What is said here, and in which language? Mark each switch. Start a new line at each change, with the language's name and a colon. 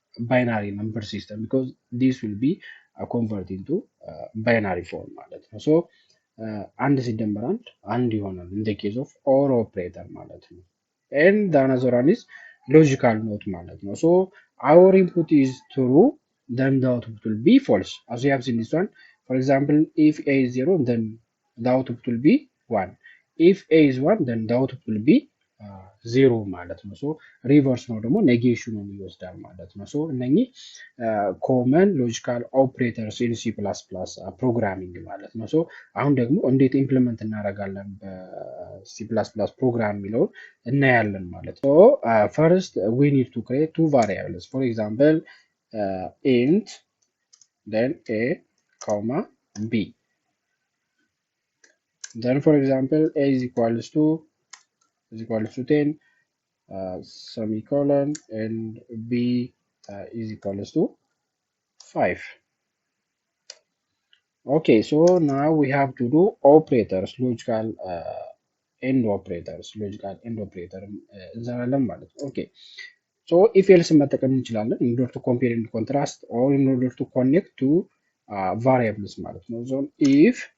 English: binary number system because this will be converted into binary form
Amharic: ማለት ነው። አንድ ሲደመር አንድ ይሆናል
English: in the case of or operator ማለት ነው። and the another one is logical not ማለት ነው። our input is true then the output will be false as we have seen this one. For example if a is 0 then the output will be 1. If a is 1 then the output will be 0 ማለት ነው። ሶ ሪቨርስ ነው
Amharic: ደግሞ ኔጌሽኑን ይወስዳል ማለት ነው።
English: ሶ እነኚህ ኮመን ሎጂካል ኦፕሬተርስ ኢን ሲ ፕላስ ፕላስ ፕሮግራሚንግ ማለት ነው።
Amharic: ሶ አሁን ደግሞ እንዴት ኢምፕሊመንት እናደርጋለን በሲ ፕላስ ፕላስ ፕሮግራም የሚለውን እናያለን ማለት ነው።
English: ሶ ፈርስት ዊ ኒድ ቱ ክሬት ቱ ቫሪያብልስ ፎር ኤግዛምፕል ኢንት then a comma b. Then for example a is equals to 10 semicolon and b is equals to 5. Okay, so now we have to do operators, logical end operators, logical end operator
Amharic: እንሰራለን ማለት ነው።
English: Okay, so if else
Amharic: መጠቀም እንችላለን
English: in order to compare and contrast or in order to connect to variables ማለት ነው። So if